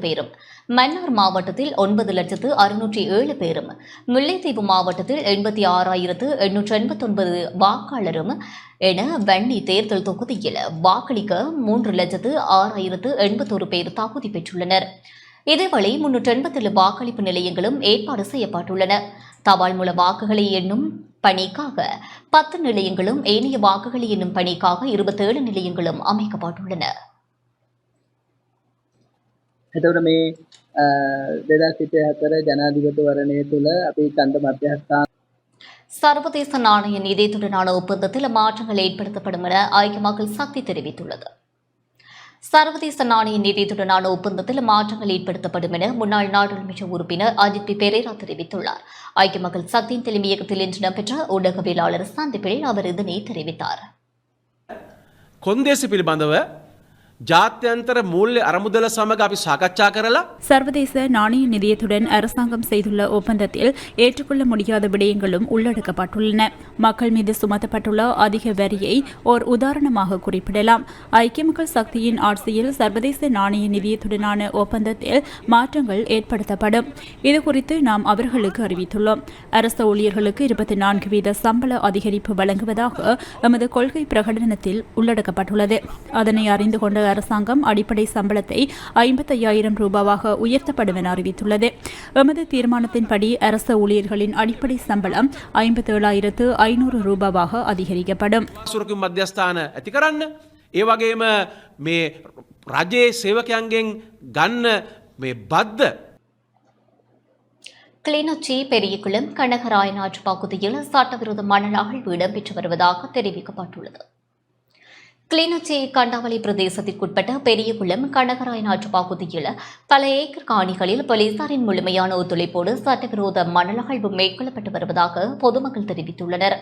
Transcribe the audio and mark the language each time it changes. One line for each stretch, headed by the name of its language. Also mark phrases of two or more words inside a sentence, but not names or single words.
Tamil: பேரும், மன்னார் மாவட்டத்தில் 9,607 பேரும், முல்லைத்தீவு மாவட்டத்தில் 86,889 வாக்காளரும் என வன்னி தேர்தல் தொகுதியில் வாக்களிக்க 3,06,081 பேர் தகுதி பெற்றுள்ளனர். இதேவேளை 387 வாக்களிப்பு நிலையங்களும் ஏற்பாடு செய்யப்பட்டுள்ளன. தபால் மூல வாக்குகளை எண்ணும் பணிக்காக 10 நிலையங்களும், ஏனைய வாக்குகளை எண்ணும் பணிக்காக 27 நிலையங்களும் அமைக்கப்பட்டுள்ளன.
Sinhala: එතකොට මේ 2024 ජනාධිපතිවරණය තුළ අපි කන්ද මධ්‍යස්ථාන
Tamil: சர்வதேச நாணய நிதியத்துடனான ஒப்பந்தத்தில் மாற்றங்கள் ஏற்படுத்தப்படும் என ஐக்கிய மக்கள் சக்தி தெரிவித்துள்ளது. சர்வதேச நாணய நிதியத்துடனான ஒப்பந்தத்தில் மாற்றங்கள் ஏற்படுத்தப்படும் என முன்னாள் நாடாளுமன்ற உறுப்பினர் அஜித் பி பெரேரா தெரிவித்துள்ளார். ஐக்கிய மக்கள் சக்தியின் தலைமையகத்தில் இன்று இடம்பெற்ற ஊடகவியலாளர் சந்திப்பில் அவர் இதனை தெரிவித்தார்.
Sinhala: කොන්දේසි පිළිබඳව ජාත්‍යන්තර මූල්‍ය අරමුදල සමග අපි සාකච්ඡා කරලා
Tamil: சர்வதேச நாணய நிதியத்துடன் அரசாங்கம் செய்துள்ள ஒப்பந்தத்தில் ஏற்றுக்கொள்ள முடியாத விடயங்களும் உள்ளடக்கப்பட்டுள்ளன. மக்கள் மீது சுமத்தப்பட்டுள்ள அதிக வரியை ஓர் உதாரணமாக குறிப்பிடலாம். ஐக்கிய மக்கள் சக்தியின் ஆட்சியில் சர்வதேச நாணய நிதியத்துடனான ஒப்பந்தத்தில் மாற்றங்கள் ஏற்படுத்தப்படும். இதுகுறித்து நாம் அவர்களுக்கு அறிவித்துள்ளோம். அரசு ஊழியர்களுக்கு 24% சம்பள அதிகரிப்பு வழங்குவதாக எமது கொள்கை பிரகடனத்தில் உள்ளடக்கப்பட்டுள்ளது. அதனை அறிந்து கொண்ட அரசாங்கம் அடிப்படை சம்பளத்தை 55,000 ரூபாவாக உயர்த்தப்படும் என அறிவித்துள்ளது. எமது தீர்மானத்தின்படி அரசு ஊழியர்களின் அடிப்படை சம்பளம் 57,500 ரூபாவாக அதிகரிக்கப்படும்.
Sinhala: සුරකින් මධ්‍යස්ථාන ඇති කරන්න ඒ වගේම මේ රජයේ සේවකයන්ගෙන් ගන්න මේ බද්ද
Tamil: கிளிநொச்சி பெரியகுளம் கனகராயநாற்று பகுதியில் சட்டவிரோத மணல் அகழ்வு இடம்பெற்று வருவதாக தெரிவிக்கப்பட்டுள்ளது. கிளிநொச்சி கண்டாவளி பிரதேசத்திற்குட்பட்ட பெரியகுளம் கனகராயநாற்று பகுதியில் பல ஏக்கர் காணிகளில் போலீசாரின் முழுமையான ஒத்துழைப்போடு சட்டவிரோத மணல் அகழ்வு மேற்கொள்ளப்பட்டு வருவதாக பொதுமக்கள் தெரிவித்துள்ளனர்.